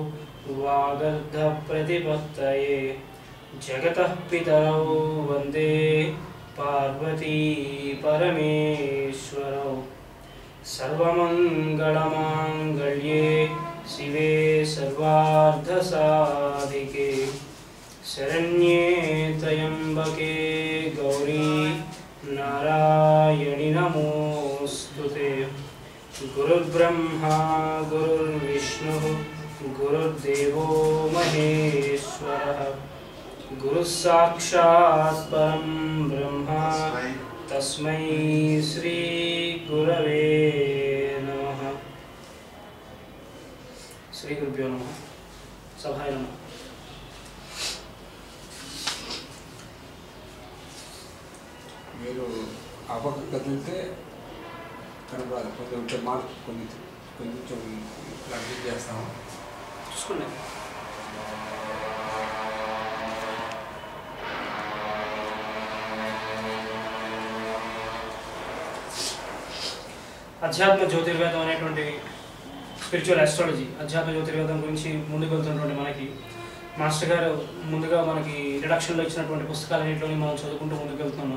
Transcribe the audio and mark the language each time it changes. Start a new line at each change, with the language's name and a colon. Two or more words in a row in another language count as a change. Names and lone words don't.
Sanskrit: వాగర్ధప్రతిపత్తయే జగతః పితరౌ వందే పార్వతీ పరమేశ్వరౌ सर्वमंगलमांगल्ये शिवे सर्वार्धसाधिके शरण्ये त्र्यंबके गौरी नारायणि नमोस्तुते गुरुर्ब्रह्मा गुरुर्विष्णुः गुरुर्देवो महेश्वरः गुरुस्साक्षात् परं ब्रह्म तस्मै श्री गुरवे नमः. श्री गुरुभ्यो नमः. सभाय नमः.
Telugu: మీరు ఆ పక్క కదిలితే కనపడాలి. కొంచెం మార్క్ కొంచెం అడ్జస్ట్ చేస్తాము. చూసుకోండి. అధ్యాత్మ జ్యోతిర్వేదం అనేటువంటి
English: spiritual astrology,
Telugu: అధ్యాత్మ జ్యోతిర్వేదం గురించి ముందుకు వెళ్తున్నటువంటి మనకి మాస్టర్ గారు ముందుగా మనకి ఇంట్రడక్షన్లో ఇచ్చినటువంటి పుస్తకాలన్నింటిలోని మనం చదువుకుంటూ ముందుకు వెళ్తున్నాము.